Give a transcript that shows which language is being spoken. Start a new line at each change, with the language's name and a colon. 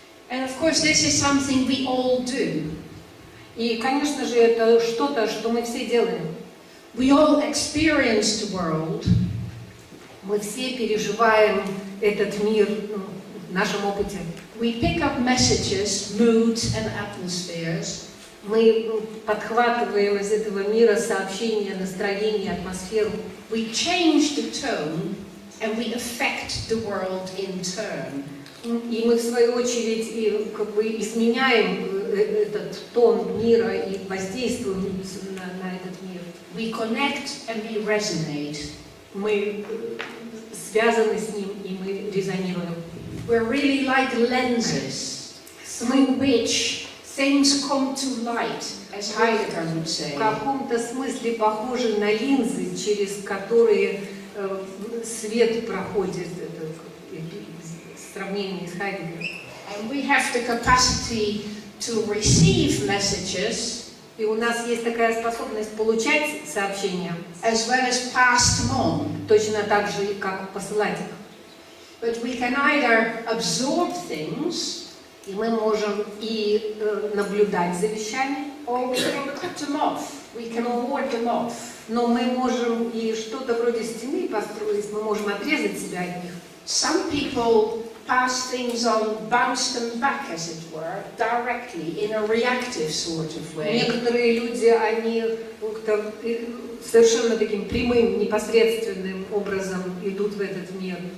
English: And of course this is something we all do.
Russian: И, конечно же, это что-то, что мы все делаем.
English: We all experience the world.
Russian: Мы все переживаем этот мир в нашем опыте.
English: We pick up messages, moods and atmospheres.
Russian: Мы подхватываем из этого мира сообщения, настроение, атмосферу.
English: We change the tone and we affect the world in turn.
Russian: И мы, в свою очередь, и, как бы, изменяем этот тон мира и воздействуем на этот мир.
English: We connect and we resonate.
Russian: Мы связаны с ним, и мы резонируем.
English: We're really like lenses through which things come to light, as Heidegger would say.
Russian: В каком-то смысле похожи на линзы, через которые свет проходит. Это сравнение с Хайдеггером.
English: And we have the capacity to receive messages,
Russian: И у нас есть такая способность получать сообщения,
English: as well as pass them on.
Russian: точно так же, как посылать их.
English: But we can either absorb things,
Russian: И мы можем и наблюдать за вещами,
English: or we can cut them off. We can ward them off.
Russian: но мы можем и что-то вроде стены построить, мы можем отрезать себя от них.
English: Some people pass things on, bounce them back, as it were, directly in a reactive sort of way.
Russian: Некоторые люди, они как-то совершенно таким прямым, непосредственным образом идут в этот мир,